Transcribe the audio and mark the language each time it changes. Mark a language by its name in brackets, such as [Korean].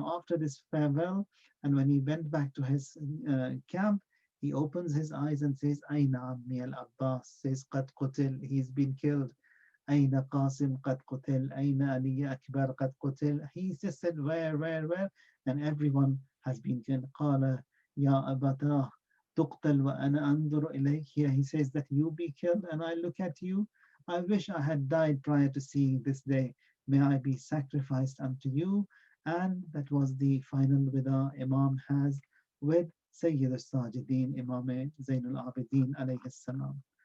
[English] Now after this farewell, and when he went back to his camp, he opens his eyes and says, [Arabic] Aina Ammi al-Abbas, [English] says, [Arabic] Qad Qutil, [English] he's been killed. [Arabic] Aina Qasim Qad Qutil, Aina Ali Akbar Qad Qutil. [English] He just said, where? And everyone has been killed. [Arabic] Qala Ya Abatah, تقتل وأنا أنظر إليك. [English] Here he says that you be killed and I look at you. I wish I had died prior to seeing this day. May I be sacrificed unto you. And that was the final wida Imam has with Sayyid al-Sajideen, Imam Zainul Abidin alayhi salam.